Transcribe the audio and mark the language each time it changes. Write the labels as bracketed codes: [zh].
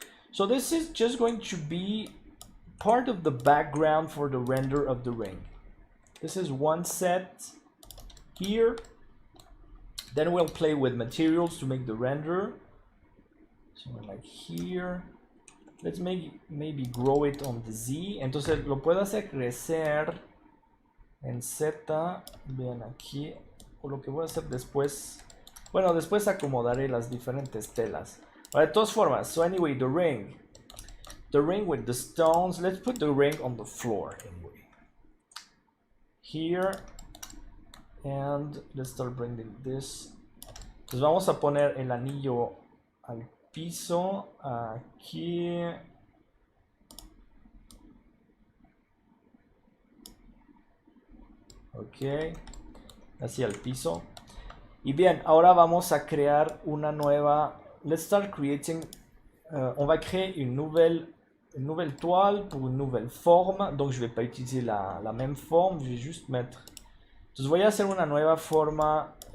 [en] So this is just going to be part of the background for the render of the ring. This is one set here. Then we'll play with materials to make the render. So like here. Let's maybe grow it on the Z. [es] Entonces lo puedo hacer crecer en Z. Vean aquí. O lo que voy a hacer después. Bueno, después acomodaré las diferentes telas. [en] But [es] de todas formas, [en] so anyway, the ring. The ring with the stones. Let's put the ring on the floor anyway. Here. And let's start bringing this. [es] Entonces vamos a poner el anillo al piso aquí. Ok, hacia el piso. Y bien, ahora vamos a crear una nueva. [en] Let's start creating. [fr] On va créer une nouvelle toile pour une nouvelle forme. Donc je vais pas utiliser la même forme, je vais juste mettre. [es] Entonces voy a hacer una nueva forma.